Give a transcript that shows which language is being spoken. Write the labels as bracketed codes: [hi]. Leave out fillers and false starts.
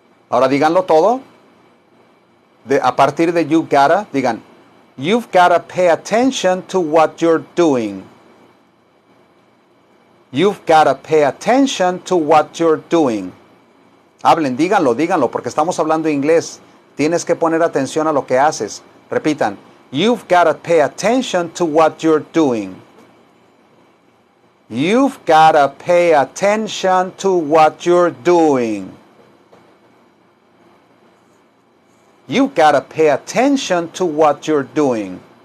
[es] Ahora díganlo todo. A partir de you gotta, digan, [en] you've gotta pay attention to what you're doing. You've gotta pay attention to what you're doing. [es] Hablen, díganlo, porque estamos hablando inglés. Tienes que poner atención a lo que haces. Repitan. [en] You've got to pay attention to what you're doing. You've got to pay attention to what you're doing. You've got to pay attention to what you're doing.